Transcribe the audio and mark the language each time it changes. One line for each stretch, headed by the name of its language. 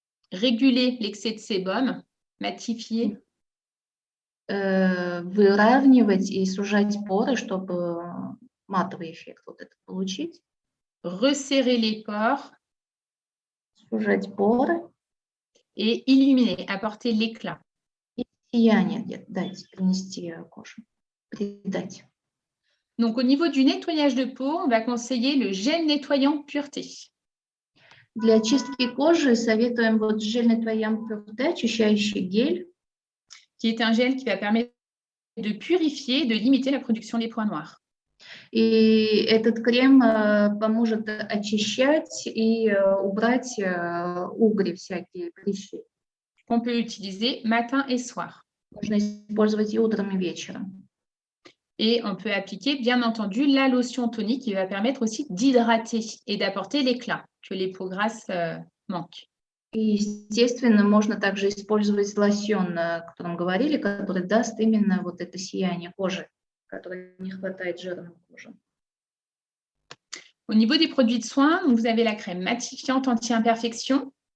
French: Réguler l'excès de sébum, matifier.
Russian: Выравнивать и сужать поры, чтобы матовый эффект вот этот получить.
French: Resserrer les pores.
Russian: Сужать поры.
French: Et illuminer, apporter l'éclat.
Russian: И сияние дать, принести коже, придать.
French: Donc, au niveau du nettoyage de peau, on va conseiller le gel nettoyant pureté.
Russian: Для очистки кожи советуем вот гель nettoyant pureté, очищающий гель.
French: Qui est un gel qui va permettre de purifier, de limiter la production des points noirs.
Russian: И этот крем поможет очищать и убрать угри всякие, прыщи.
French: Qu'on peut utiliser matin et soir.
Russian: Можно использовать и утром, и вечером.
French: Et on peut appliquer, bien entendu, la lotion tonique qui va permettre aussi d'hydrater et d'apporter l'éclat que les peaux grasses manquent.
Russian: И, естественно, можно также использовать лосьон, о котором говорили, который даст именно вот это сияние кожи, которой не хватает жирной кожи.
French: Au niveau des produits de soins, vous avez la crème matifiante anti-imperfection.